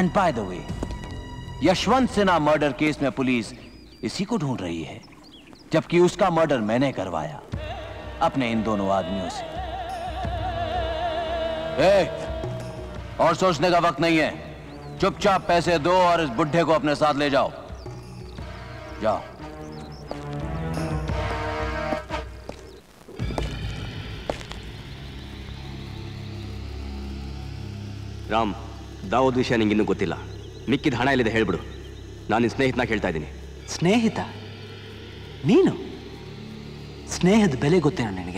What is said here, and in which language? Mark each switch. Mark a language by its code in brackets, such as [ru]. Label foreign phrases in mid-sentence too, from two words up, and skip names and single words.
[en] and by the way, [hi] यशवंत सिन्हा मर्डर केस में पुलिस इसी को ढूंढ रही है, जबकि उसका मर्डर मैंने करवाया अपने इन दोनों आदमियों से। और सोचने का वक्त नहीं है, चुपचाप पैसे दो और इस बुढ़े को अपने साथ ले जाओ। जाओ। [kn] ರಾಮ್, ದಾವೂದ್ ವಿಷಯ ನಿಂಗಿನ್ನೂ ಗೊತ್ತಿಲ್ಲ. ಮಿಕ್ಕಿದ ಹಣ ಎಲ್ಲಿದೆ ಹೇಳ್ಬಿಡು. ನಾನು ನಿನ್ನ ಸ್ನೇಹಿತನ ಕೇಳ್ತಾ ಇದ್ದೀನಿ. ಸ್ನೇಹಿತ? ನೀನು? ಸ್ನೇಹದ ಬೆಲೆ ಗೊತ್ತೇನೋ ನಿನಗೆ?